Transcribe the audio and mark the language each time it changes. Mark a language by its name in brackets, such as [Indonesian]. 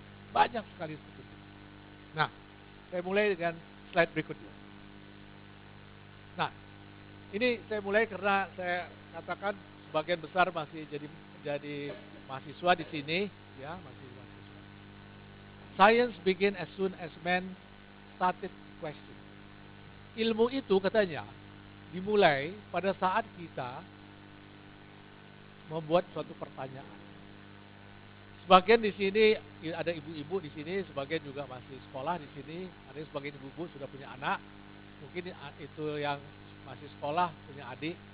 [Indonesian] Banyak sekali seperti itu. Nah, saya mulai dengan slide berikutnya. Nah, ini saya mulai karena saya katakan sebagian besar masih jadi mahasiswa di sini, ya, masih mahasiswa. [English] Science begin as soon as man started question. [Indonesian] Ilmu itu katanya dimulai pada saat kita membuat suatu pertanyaan. Sebagian di sini ada ibu-ibu di sini, sebagian juga masih sekolah di sini. Ada sebagian ibu-ibu sudah punya anak. Mungkin itu yang masih sekolah punya adik.